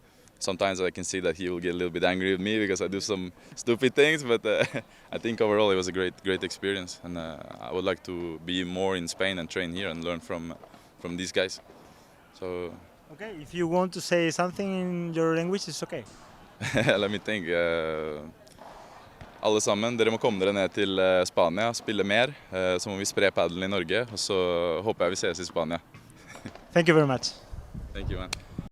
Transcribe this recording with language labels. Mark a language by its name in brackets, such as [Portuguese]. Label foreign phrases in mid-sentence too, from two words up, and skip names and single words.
[English] Sometimes I can see that he will get a little bit angry with me because I do some stupid things, but I think overall it was a great experience, and I would like to be more in Spain and train here and learn from these guys. So. Okay, if you want to say something in your language, it's okay. [Norwegian] Eller mitt ting. Alle sammen, dere må komme dere ned til Spania, spille mer. Så må vi spre paddelen i Norge, og så håper jeg vi ses i Spania. [English] Thank you very much. Thank you, man.